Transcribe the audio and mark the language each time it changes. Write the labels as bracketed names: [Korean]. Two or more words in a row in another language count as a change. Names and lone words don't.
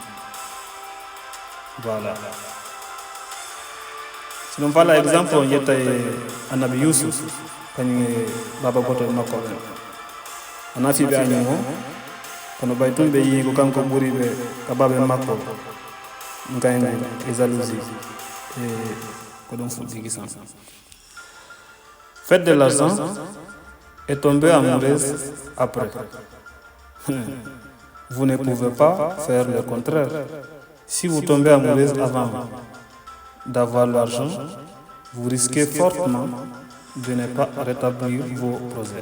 [Fula] voilà si ɗum fala exemple on ƴetta e annabi Yusuf kañum e baba goto e makko ɓen o nafiɓe añum o kono ɓay tun ɓe yii ko kanko ɓuuri ɓe ka baɓe makko gaygu e jalousie e ko ɗum fuɗɗi kisan. [French] Faites de l'argent et tombez amoureuse après. Vous ne pouvez pas faire le contraire. Si vous tombez amoureuse avant d'avoir l'argent, vous risquez fortement de ne pas rétablir vos projets.